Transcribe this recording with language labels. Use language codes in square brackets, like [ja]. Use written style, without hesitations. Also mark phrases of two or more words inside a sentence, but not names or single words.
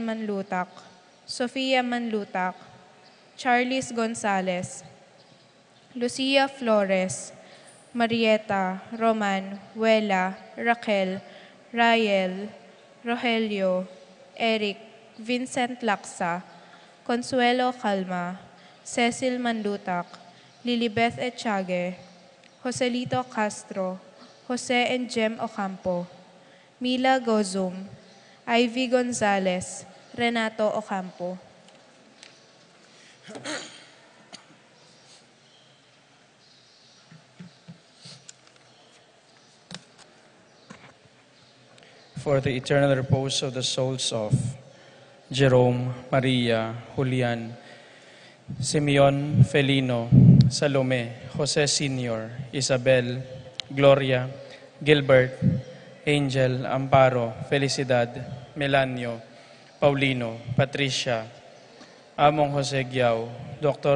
[en] Manlutak, Sofia Manlutak, Charles Gonzalez, Lucia Flores, Marieta, Roman, Wela, Raquel, Rael, Rogelio, Eric, Vincent Laksa, Consuelo Calma, Cecil Manlutak, Lilibeth Echage, Joselito Castro, Jose and Jem Ocampo, Mila Gozum, Ivy Gonzalez, Renato Ocampo. For the eternal repose of the souls of Jerome, Maria, Julian, Simeon Felino, Salome, Jose Sr., Isabel, Gloria, Gilbert, Angel, Amparo, Felicidad, Melanio, Paulino, Patricia, Among Jose Giao, Dr.